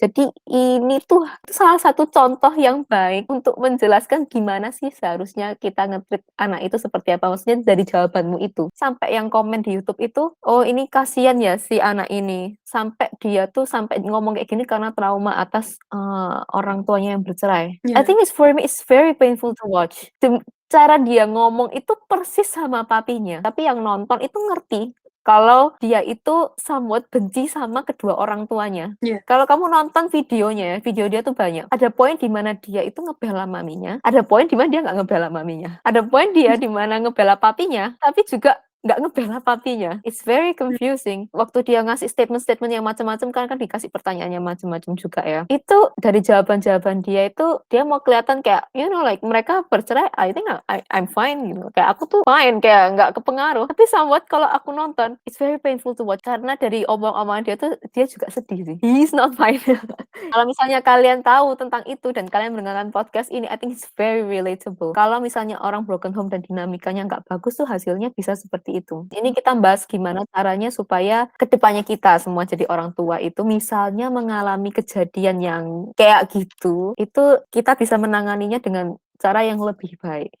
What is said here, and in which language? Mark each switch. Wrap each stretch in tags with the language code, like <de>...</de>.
<id>Jadi ini tuh salah satu contoh yang baik untuk menjelaskan gimana sih seharusnya kita nge-treat anak itu seperti apa. Maksudnya dari jawabanmu itu, sampai yang komen di YouTube itu, oh ini kasihan ya si anak ini, sampai dia tuh sampai ngomong kayak gini karena trauma atas orang tuanya yang bercerai.</id> <en>I think for me it's very painful to watch.</en> <id>Cara dia ngomong itu persis sama papinya, tapi yang nonton itu ngerti kalau dia itu somewhat benci sama kedua orang tuanya. Kalau kamu nonton videonya, video dia tuh banyak. Ada poin di mana dia itu ngebela maminya, ada poin di mana dia nggak ngebela maminya, ada poin dia di mana ngebela papinya, tapi juga nggak ngebela papinya.</id> <en>It's very confusing.</en> <id>Waktu dia ngasih statement-statement yang macam-macam, kan dikasih pertanyaannya macam-macam juga ya. Itu dari jawaban-jawaban dia itu, dia mau kelihatan kayak, like mereka bercerai,</id> <en>I think I'm fine</en> <id>gitu. Kayak aku tuh fine, kayak nggak kepengaruh. Tapi somewhat kalau aku nonton,</id> <en>it's very painful to watch.</en> <id>Karena dari omong-omongan dia tuh, dia juga sedih sih.</id> <en>He's not fine.</en> <id>Kalau misalnya kalian tahu tentang itu, dan kalian mendengarkan podcast ini,</id> <en>I think it's very relatable.</en> <id>Kalau misalnya orang broken home dan dinamikanya nggak bagus tuh, hasilnya bisa seperti itu. Ini kita bahas gimana caranya supaya kedepannya kita semua jadi orang tua itu, misalnya mengalami kejadian yang kayak gitu, itu kita bisa menanganinya dengan cara yang lebih baik.</id>